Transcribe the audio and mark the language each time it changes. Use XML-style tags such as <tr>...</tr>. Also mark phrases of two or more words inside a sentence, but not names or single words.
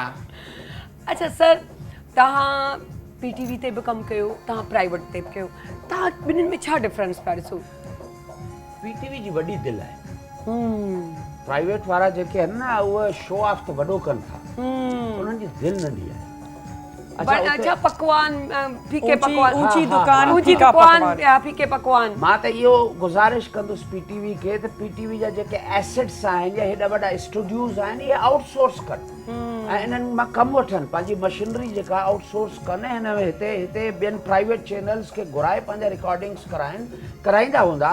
<sd>अच्छा सर, तव्हां PTV ते बि कमु कयो, तव्हां प्राइवेट ते बि कयो, तव्हां ॿिन्हिनि में छा डिफरेंस पिया ॾिसो? PTV जी वॾी दिलि आहे। प्राइवेट वारा जेके आहिनि न उहे</sd> <en>show off</en> <sd>त वॾो कनि था, उन्हनि जी दिलि नंढी आहे।</sd> <ur>اچھا پکوان، پھیکے پکوان, اونچی دکان, ऊंची फीका दुकान, पकवान। پھیکے پکوان.</ur> <sd>मां त इहो गुज़ारिश कंदुसि PTV खे त PTV जा जेके एसेट्स आहिनि या हेॾा वॾा स्टूडियोज़ आहिनि इहे आउटसोर्स कनि ऐं इन्हनि मां कमु वठनि, पंहिंजी मशीनरी जेका आउटसोर्स कनि, हिन में हिते ॿियनि</sd> <en>private channels</en> <sd>खे घुराए पंहिंजा रिकॉर्डिंग्स कराईंदा हूंदा।</sd>